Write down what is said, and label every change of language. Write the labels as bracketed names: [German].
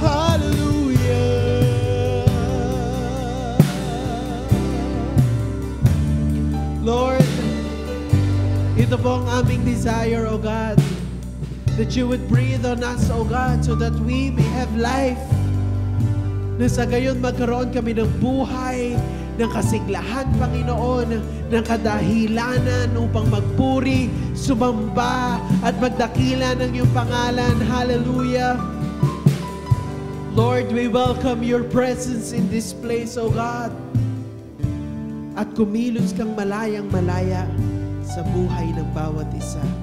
[English] Hallelujah. Lord, [Filipino] ito po ang aming [English] desire, O God, that you would breathe on us, O God, so that we may have life. [Filipino] Na sa gayon magkaroon kami ng buhay, ng kasiglahan, Panginoon, ng kadahilanan upang magpuri, sumamba, at magdakila ng iyong pangalan. [English] Hallelujah. Lord, we welcome your presence in this place, O God. [Filipino] At kumilos kang malayang-malaya sa buhay ng bawat isa.